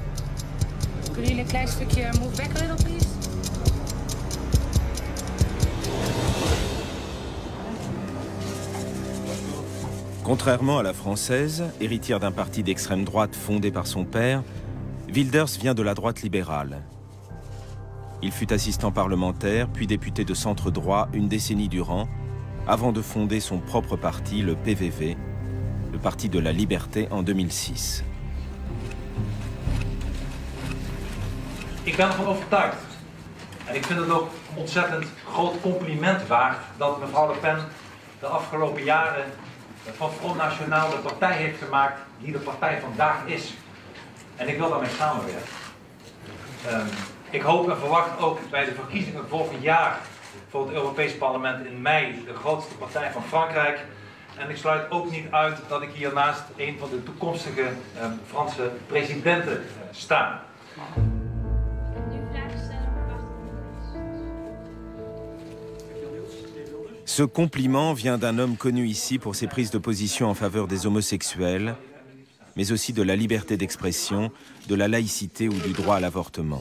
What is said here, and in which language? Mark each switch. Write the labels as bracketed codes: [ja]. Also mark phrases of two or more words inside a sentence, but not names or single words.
[fr] Contrairement à la française, héritière d'un parti d'extrême droite fondé par son père, Wilders vient de la droite libérale. Il fut assistant parlementaire, puis député de centre droit une décennie durant, avant de fonder son propre parti, le PVV, le Parti de la Liberté, en 2006. [nl] Ik ben ervan overtuigd. En ik vind het ook ontzettend groot compliment waard dat mevrouw Le Pen de afgelopen jaren van Front National de partij heeft gemaakt die de partij vandaag is. En ik wil daarmee samenwerken. Ik hoop en verwacht ook bij de verkiezingen volgend jaar voor het Europees Parlement in mei de grootste partij van Frankrijk. En ik sluit ook niet uit dat ik hiernaast een van de toekomstige Franse presidenten sta. [fr] Ce compliment vient d'un homme connu ici pour ses prises de position en faveur des homosexuels, mais aussi de la liberté d'expression, de la laïcité ou du droit à l'avortement.